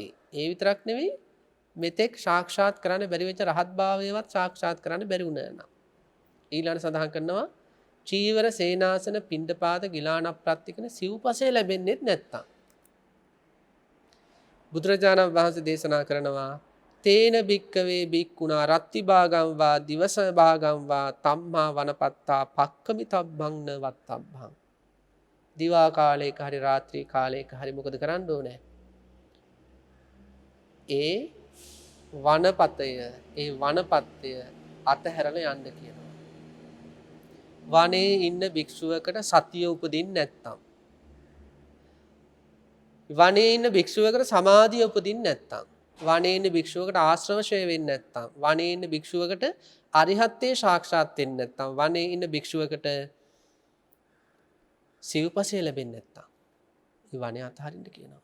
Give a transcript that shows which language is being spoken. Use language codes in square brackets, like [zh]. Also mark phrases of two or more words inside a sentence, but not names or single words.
[si] ඒ විතරක් නෙවෙයි මෙතෙක් සාක්ෂාත් කරන්න බැරි වෙච්ච රහත් භාවයවත් සාක්ෂාත් කරන්න බැරි වුණා නම් ඊළඟට සඳහන් කරනවා චීවර සේනාසන පිණ්ඩපාත ගිලාන ප්‍රත්‍යකන සිව්පසේ ලැබෙන්නේ නැත්තම් බුදුරජාණන් වහන්සේ දේශනා කරනවා [pi] තේන භික්කවේ භික්ඛුනා රත්ති භාගම් වා දිවස භාගම් වා තම්මා වනපත්තා පක්කමිතබ්බං න වත්තබ්බං. [si] දිවා කාලයක හරි රාත්‍රී කාලයක හරි මොකද කරන්න ඕනේ? ඒ වනපතය ඒ වනපත්ය අතහැරලා යන්න කියනවා. වනයේ ඉන්න භික්ෂුවකට සතිය උපදින්නේ නැත්තම් වනයේ ඉන්න භික්ෂුවකට සමාධිය උපදින්නේ නැත්තම් වනයේ ඉන්න භික්ෂුවකට ආශ්‍රවශය වෙන්නේ නැත්තම් වනයේ ඉන්න භික්ෂුවකට අරිහත්ත්වේ සාක්ෂාත් වෙන්නේ නැත්තම් වනයේ ඉන්න භික්ෂුවකට සිව්පසය ලැබෙන්නේ නැත්තම් මේ වනය අතහරින්න කියනවා.